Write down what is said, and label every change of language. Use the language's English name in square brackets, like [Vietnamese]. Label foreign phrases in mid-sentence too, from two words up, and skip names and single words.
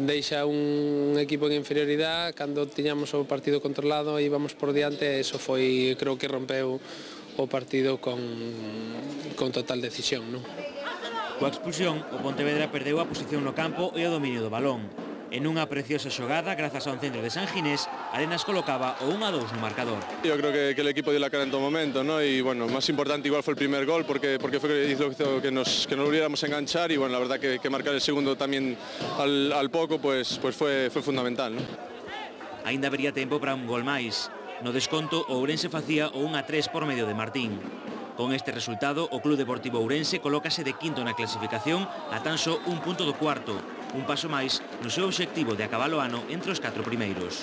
[Galician] Deixa un equipo en inferioridade, cando tiñamos o partido controlado e íbamos por diante, eso foi, creo que rompeu o partido con total decisión, non? Coa expulsión, o Pontevedra perdeu a posición no campo e o dominio do balón. En unha preciosa xogada, grazas a un centro de San Ginés, Arenas colocaba o 1-2 no marcador. [Spanish] Yo creo que el equipo dio la cara en todo momento, ¿no? Y bueno, más importante igual fue el primer gol porque fue hizo que nos volviéramos a enganchar y bueno, la verdad que marcar el segundo también al poco pues fue fundamental, ¿no? [Galician] Aínda habería tempo para un gol máis. No desconto, o Ourense facía o 1-3 por medio de Martín. Con este resultado, o Club Deportivo Ourense colócase de quinto na clasificación a tan só un punto do cuarto, un paso máis no seu obxectivo de acabar o ano entre os 4 primeiros.